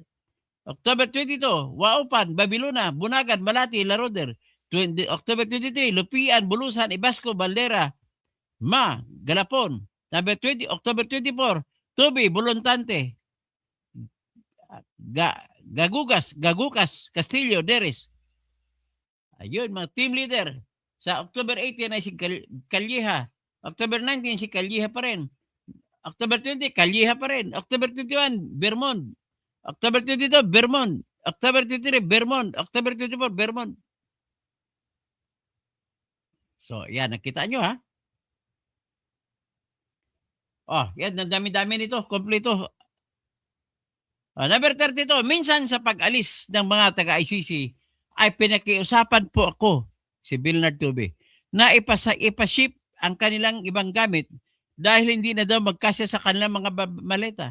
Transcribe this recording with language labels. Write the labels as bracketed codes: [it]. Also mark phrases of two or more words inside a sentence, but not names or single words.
[tl] October 22, Waupan, Babilona, Bunagan, Malati, Laroder. October 23, Lupian, Bulusan, Ibasco, Baldera, Galapon. Number 20, October 24, Tubi, Buluntante, Gagucas, Castillo, Neris. Ayun, mga [en] team leader. [tl] Sa October 18 ay si Calleja. October 19, si Calleja pa rin. October 20, Calleja pa rin. October 21, Vermont. October 22, Vermont. October 23, Vermont. October 24, Vermont. So, yan. Nakita nyo, ha? Oh, yan. Ang dami-dami nito. Kompleto. Number 32, minsan sa pag-alis ng mga taga-ICC ay pinakiusapan po ako, si Bernard Tubi, na ipaship ang kanilang ibang gamit dahil hindi na daw magkasya sa kanilang mga maleta.